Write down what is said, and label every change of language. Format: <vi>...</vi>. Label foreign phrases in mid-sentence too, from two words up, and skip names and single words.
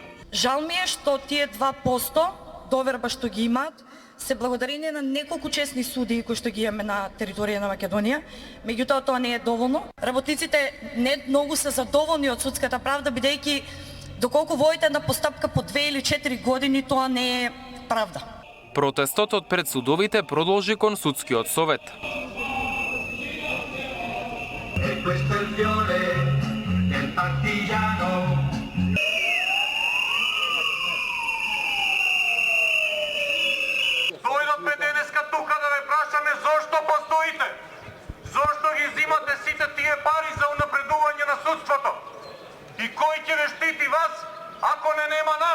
<mk>Жал ми е што тие 2% доверба што ги имаат се благодарение на неколку честни суди кои што ги имаме на територија на Македонија, меѓутоа тоа не е доволно. Работниците не многу се задоволни од судската правда, бидејќи доколку водите една постапка по 2 или 4 години, тоа не е правда. Протестот од пред судовите продолжи кон судскиот совет.</mk> <it>Questo è il fiore del partigiano.</it> <mk>Дојдовме денеска тука да ве прашаме зошто постоите? Зошто ги зимате сите тие пари за унапредување на судството? И кој ќе ве штити вас, ако не нема нас?</mk>